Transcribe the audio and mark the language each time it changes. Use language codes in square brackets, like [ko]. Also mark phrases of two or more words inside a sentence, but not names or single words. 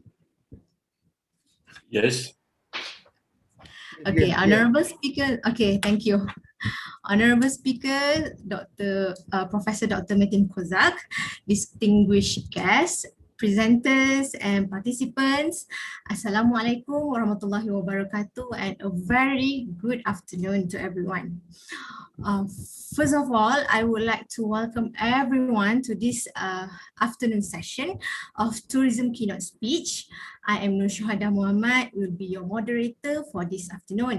[en] Yes. Okay, honorable speaker. Okay, thank you. Honorable speaker, Professor Dr. Metin Kozak, distinguished guests, presenters and participants. [ar] السلام عليكم ورحمة الله وبركاته [en] and a very good afternoon to everyone. First of all, I would like to welcome everyone to this afternoon session of Tourism Keynote Speech. I am Nur Shuhada Muhammad, will be your moderator for this afternoon.